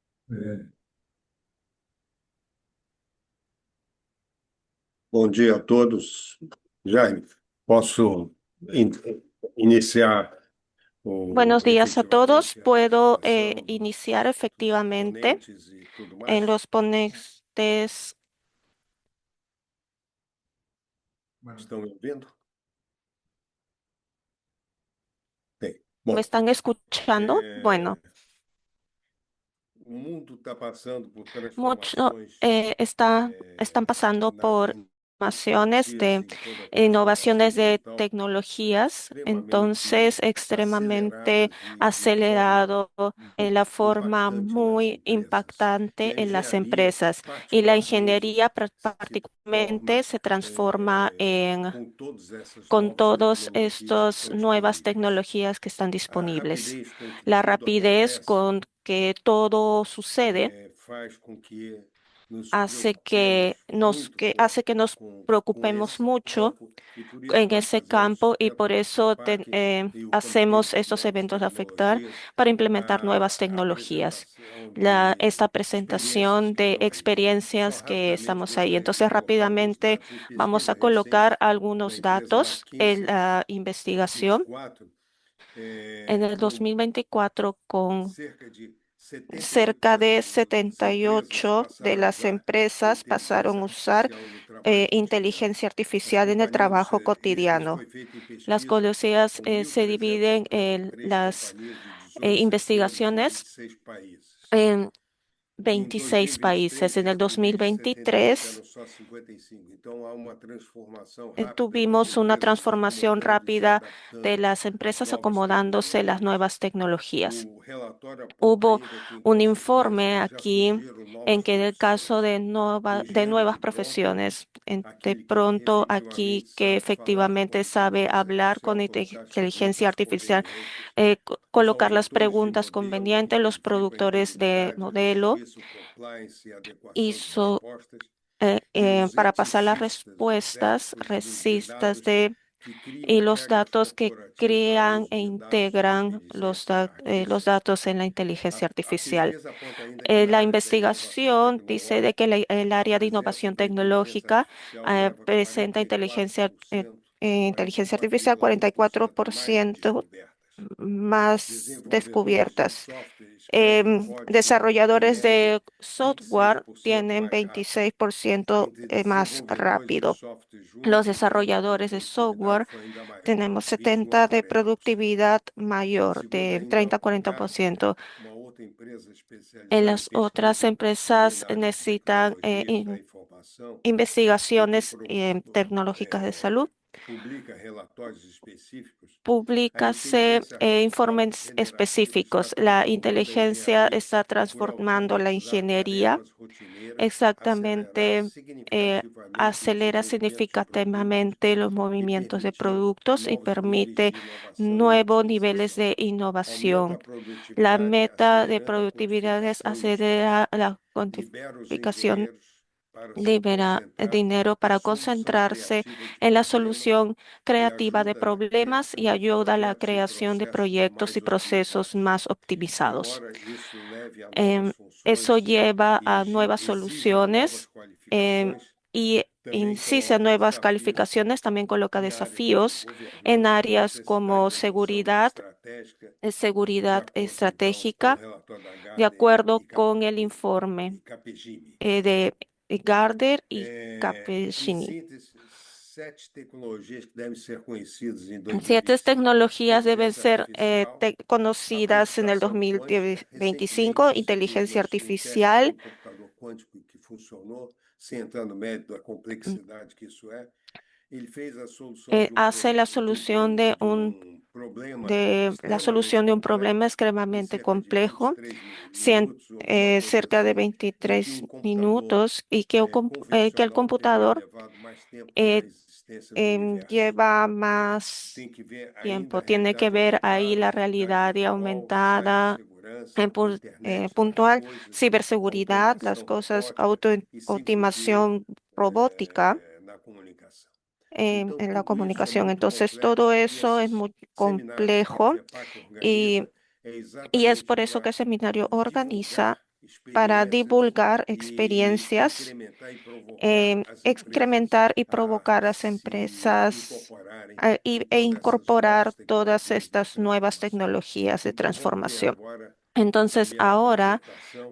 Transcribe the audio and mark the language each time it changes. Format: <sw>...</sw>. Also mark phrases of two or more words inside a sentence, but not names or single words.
<pt>Bom dia a todos. Jaime, posso in- iniciar</pt> <es>Buenos días a todos.</es> <pt>efetivamente a</pt> <es>Puedo</es> <pt>apresentação</pt> <es>iniciar</es> <pt>dos</pt> <es>efectivamente</es> <pt>componentes e tudo</pt> <es>en</es> <pt>mais?</pt> <es>los ponentes.</es> <pt>Estão me ouvindo? Bem,</pt> <es>¿Me</es> <pt>bom,</pt> <es>están escuchando? Bueno,</es> <pt>é, o mundo está passando por</pt> <es>mucho,</es> <pt>transformações</pt> <es>están pasando por transformaciones</es> <pt>inovativas de em toda a transformação</pt> <es>innovaciones de</es> <pt>digital</pt> <es>tecnologías, entonces</es> <pt>extremamente</pt> <es>extremadamente</es> <pt>aceleradas e de forma</pt> <es>acelerado en la forma</es> <pt>impactante nas</pt> <es>muy</es> <pt>empresas. E</pt> <es>impactante</es> <pt>a</pt> <es>en las</es> <pt>engenharia,</pt> <es>empresas. Y la</es> <pt>particularmente,</pt> <es>ingeniería</es> <pt>se torna,</pt> <es>particularmente se transforma</es> <pt>com todas essas</pt> <es>con</es> <pt>novas</pt> <es>todas</es> <pt>tecnologias que</pt> <es>estas</es> <pt>estão</pt> <es>nuevas</es> <pt>disponíveis.</pt> <es>tecnologías que están</es> <pt>A</pt> <es>disponibles.</es> <pt>rapidez com que</pt> <es>La</es> <pt>tudo</pt> <es>rapidez</es> <pt>acontece</pt> <es>con que todo sucede</es> <pt>faz com que nos</pt> <es>hace</es> <pt>preocupemos muito</pt> <es>hace que nos</es> <pt>com</pt> <es>preocupemos</es> <pt>esse</pt> <es>mucho</es> <pt>campo e por isso</pt> <es>en</es> <pt>nós</pt> <es>ese</es> <pt>fazemos,</pt> <es>campo y por</es> <pt>dentro do</pt> <es>eso</es> <pt>COPAC e o Comitê</pt> <es>hacemos</es> <pt>de</pt> <es>estos</es> <pt>Novas</pt> <es>eventos de afectar</es> <pt>Tecnologias,</pt> <es>para implementar nuevas</es> <pt>a</pt> <es>tecnologías.</es> <pt>apresentação de</pt> <es>Esta</es> <pt>experiências</pt> <es>presentación</es> <pt>que</pt> <es>de</es> <pt>estão aí. Só</pt> <es>experiencias que</es> <pt>rapidamente</pt> <es>estamos ahí.</es> <pt>gostaria de</pt> <es>Entonces,</es> <pt>colocar alguns</pt> <es>rápidamente</es> <pt>dados em</pt> <es>vamos</es> <pt>pesquisa</pt> <es>a colocar</es> <pt>recente da</pt> <es>algunos</es> <pt>empresa</pt> <es>datos en</es> <pt>McKinsey,</pt> <es>la</es> <pt>de</pt> <es>investigación.</es> <pt>24,</pt> <es>En el</es> <pt>com</pt> <es>2024, con</es> <pt>cerca de</pt> <es>cerca de</es> <pt>78% das empresas</pt> <es>78 de</es> <pt>passaram a</pt> <es>las</es> <pt>usar</pt> <es>empresas pasaron</es> <pt>inteligência</pt> <es>a usar</es> <pt>artificial no trabalho cotidiano.</pt> <es>inteligencia</es> <pt>As</pt> <es>artificial en el</es> <pt>companhias,</pt> <es>trabajo</es> <pt>isso</pt> <es>cotidiano.</es> <pt>foi feito em</pt> <es>Las</es> <pt>pesquisa</pt> <es>conocidas</es> <pt>com mil</pt> <es>se</es> <pt>trezentas e</pt> <es>dividen</es> <pt>cinquenta e</pt> <es>en</es> <pt>três</pt> <es>las</es> <pt>companhias de 18 setores de</pt> <es>investigaciones</es> <pt>26 países.</pt> <es>en</es> <pt>Em</pt> <es>26</es> <pt>2023,</pt> <es>países. En el</es> <pt>desses níveis de 73,</pt> <es>2023</es> <pt>eram só 55. Então, há uma transformação rápida das</pt> <es>tuvimos una</es> <pt>empresas se</pt> <es>transformación</es> <pt>acomodando e se</pt> <es>rápida de</es> <pt>adaptando</pt> <es>las</es> <pt>às</pt> <es>empresas</es> <pt>novas</pt> <es>acomodándose a las</es> <pt>tecnologias.</pt> <es>nuevas tecnologías.</es> <pt>O relatório aponta</pt> <es>Hubo</es> <pt>ainda que,</pt> <es>un</es> <pt>com</pt> <es>informe</es> <pt>frequência, já</pt> <es>aquí</es> <pt>surgiram</pt> <es>en</es> <pt>novas</pt> <es>que en el caso</es> <pt>profissões. O</pt> <es>de</es> <pt>engenheiro</pt> <es>nuevas</es> <pt>de prompt,</pt> <es>profesiones, de</es> <pt>aquele que</pt> <es>pronto aquí</es> <pt>efetivamente</pt> <es>que</es> <pt>sabe falar com a</pt> <es>efectivamente sabe</es> <pt>inteligência</pt> <es>hablar</es> <pt>artificial</pt> <es>con</es> <pt>quando se as</pt> <es>inteligencia</es> <pt>perguntas</pt> <es>artificial,</es> <pt>convenientes,</pt> <es>colocar</es> <pt>os</pt> <es>las</es> <pt>auditores de</pt> <es>preguntas</es> <pt>modelo que</pt> <es>convenientes, los</es> <pt>verificam a</pt> <es>productores de</es> <pt>integridade, a</pt> <es>modelo,</es> <pt>justiça, o compliance e a adequação de</pt> <es>hizo</es> <pt>respostas, e os</pt> <es>para pasar las</es> <pt>eticistas, os</pt> <es>respuestas</es> <pt>éticos de</pt> <es>racistas</es> <pt>dados</pt> <es>de</es> <pt>que criam</pt> <es>y los</es> <pt>regras</pt> <es>datos que</es> <pt>corporativas para o</pt> <es>crean</es> <pt>uso</pt> <es>e</es> <pt>de dados de</pt> <es>integran</es> <pt>inteligência</pt> <es>los</es> <pt>artificial.</pt> <es>datos en la inteligencia</es> <pt>A</pt> <es>artificial.</es> <pt>pesquisa aponta ainda que na</pt> <es>La</es> <pt>área da inovação</pt> <es>investigación dice de</es> <pt>tecnológica,</pt> <es>que el</es> <pt>a</pt> <es>área de</es> <pt>presença</pt> <es>innovación</es> <pt>da inteligência</pt> <es>tecnológica</es> <pt>artificial leva</pt> <es>presenta inteligencia artificial</es> <pt>44% a mais</pt> <es>44%</es> <pt>descobertas.</pt> <es>más</es> <pt>Desenvolvedores de</pt> <es>descubiertas.</es> <pt>software escrevem código em</pt> <es>Desarrolladores</es> <pt>média</pt> <es>de software</es> <pt>26%</pt> <es>tienen</es> <pt>mais rápido.</pt> <es>26%</es> <pt>Entre</pt> <es>más</es> <pt>desenvolvedores de</pt> <es>rápido.</es> <pt>software</pt> <es>Los</es> <pt>júnior, a</pt> <es>desarrolladores de</es> <pt>produtividade</pt> <es>software</es> <pt>foi ainda maior,</pt> <es>tenemos</es> <pt>21 a</pt> <es>70 de</es> <pt>40%.</pt> <es>productividad mayor,</es> <pt>Segundo</pt> <es>de</es> <pt>ainda</pt> <es>30 a</es> <pt>o</pt> <es>40%.</es> <pt>Gartner, uma outra empresa</pt> <es>En</es> <pt>especializada em</pt> <es>las otras</es> <pt>pesquisa, também</pt> <es>empresas</es> <pt>na área de</pt> <es>necesitan</es> <pt>tecnologias da informação e que</pt> <es>investigaciones tecnológicas de salud.</es> <pt>publica relatórios específicos, a</pt> <es>Públicase</es> <pt>inteligência artificial</pt> <es>informes</es> <pt>generativa está</pt> <es>específicos. La</es> <pt>transformando a</pt> <es>inteligencia</es> <pt>engenharia</pt> <es>está</es> <pt>por</pt> <es>transformando la</es> <pt>automatizar</pt> <es>ingeniería.</es> <pt>tarefas rotineiras, acelerar</pt> <es>Exactamente,</es> <pt>significativamente o</pt> <es>acelera</es> <pt>desenvolvimento de produtos</pt> <es>significativamente los</es> <pt>e</pt> <es>movimientos de</es> <pt>permitir</pt> <es>productos y</es> <pt>novos níveis</pt> <es>permite</es> <pt>de inovação e</pt> <es>nuevos niveles</es> <pt>otimização.</pt> <es>de</es> <pt>Aumenta</pt> <es>innovación.</es> <pt>a</pt> <es>La</es> <pt>produtividade,</pt> <es>meta de</es> <pt>acelerando a</pt> <es>productividad es</es> <pt>quantificação e</pt> <es>acelerar</es> <pt>esforço.</pt> <es>la</es> <pt>Libera os</pt> <es>cuantificación,</es> <pt>engenheiros para se</pt> <es>libera</es> <pt>concentrar</pt> <es>dinero</es> <pt>na</pt> <es>para</es> <pt>solução</pt> <es>concentrarse</es> <pt>criativa de</pt> <es>en la</es> <pt>problemas</pt> <es>solución</es> <pt>e</pt> <es>creativa de</es> <pt>ajuda na</pt> <es>problemas y</es> <pt>criação de</pt> <es>ayuda a la</es> <pt>projetos e</pt> <es>creación de</es> <pt>processos</pt> <es>proyectos y</es> <pt>mais</pt> <es>procesos</es> <pt>otimizados.</pt> <es>más optimizados.</es> <pt>Embora isso leve a novas</pt> <es>Eso</es> <pt>funções</pt> <es>lleva</es> <pt>e</pt> <es>a nuevas</es> <pt>exija novas</pt> <es>soluciones</es> <pt>qualificações,</pt> <es>y</es> <pt>também</pt> <es>insiste en</es> <pt>coloca</pt> <es>nuevas</es> <pt>desafios</pt> <es>calificaciones, también coloca</es> <pt>em áreas como</pt> <es>desafíos en</es> <pt>governança,</pt> <es>áreas</es> <pt>necessidade</pt> <es>como</es> <pt>de adoção estratégica, de</pt> <es>seguridad</es> <pt>acordo então com o</pt> <es>estratégica,</es> <pt>relatório da</pt> <es>de</es> <pt>Gardner</pt> <es>acuerdo con el informe</es> <pt>e Capgemini.</pt> <es>de Gardner y</es> <pt>Em</pt> <es>Capgemini.</es> <pt>síntese, 7 tecnologias que devem ser conhecidas em</pt> <es>Siete</es> <pt>2025.</pt> <es>tecnologías deben</es> <pt>Inteligência</pt> <es>ser</es> <pt>artificial,</pt> <es>conocidas en el</es> <pt>computação quântica.</pt> <es>2025.</es> <pt>Recentemente se teve</pt> <es>Inteligencia</es> <pt>um teste de</pt> <es>artificial</es> <pt>um computador quântico que funcionou, sem entrar no mérito da complexidade que isso é. Ele fez a solução</pt> <es>hace la solución</es> <pt>de um problema</pt> <es>la</es> <pt>extremamente</pt> <es>solución de un problema</es> <pt>complexo em</pt> <es>extremadamente</es> <pt>cerca de</pt> <es>complejo,</es> <pt>23 minutos ou alguma coisa</pt> <es>cerca de</es> <pt>assim, em que</pt> <es>23</es> <pt>um computador</pt> <es>minutos y que, que el</es> <pt>convencional teria</pt> <es>computador</es> <pt>levado mais tempo que a eh, existência do universo.</pt> <es>lleva más</es> <pt>Tem que ver ainda a</pt> <es>tiempo. Tiene que</es> <pt>realidade</pt> <es>ver ahí</es> <pt>aumentada,</pt> <es>la</es> <pt>realidade</pt> <es>realidad y</es> <pt>virtual,</pt> <es>aumentada,</es> <pt>cibersegurança, internet das</pt> <es>puntual,</es> <pt>coisas,</pt> <es>ciberseguridad, las</es> <pt>automação</pt> <es>cosas,</es> <pt>robótica e sincronia</pt> <es>automación robótica</es> <pt>na comunicação.</pt> <es>en la</es> <pt>Tudo isso é</pt> <es>comunicación.</es> <pt>muito</pt> <es>Entonces, todo</es> <pt>complexo e</pt> <es>eso es</es> <pt>esses</pt> <es>muy</es> <pt>seminários que a</pt> <es>complejo</es> <pt>FEPAC</pt> <es>y,</es> <pt>organiza é</pt> <es>y es</es> <pt>exatamente</pt> <es>por eso que</es> <pt>para</pt> <es>el seminario organiza</es> <pt>divulgar</pt> <es>para</es> <pt>experiências</pt> <es>divulgar</es> <pt>e</pt> <es>experiencias,</es> <pt>incrementar e provocar as empresas</pt> <es>incrementar y provocar</es> <pt>a</pt> <es>las</es> <pt>se</pt> <es>empresas</es> <pt>incorporarem</pt> <es>e</es> <pt>com essas</pt> <es>incorporar</es> <pt>novas</pt> <es>todas</es> <pt>tecnologias de</pt> <es>estas nuevas</es> <pt>transformação.</pt> <es>tecnologías de</es> <pt>Então, vamos ver</pt> <es>transformación.</es> <pt>agora a</pt> <es>Entonces,</es> <pt>primeira</pt> <es>ahora</es> <pt>apresentação</pt>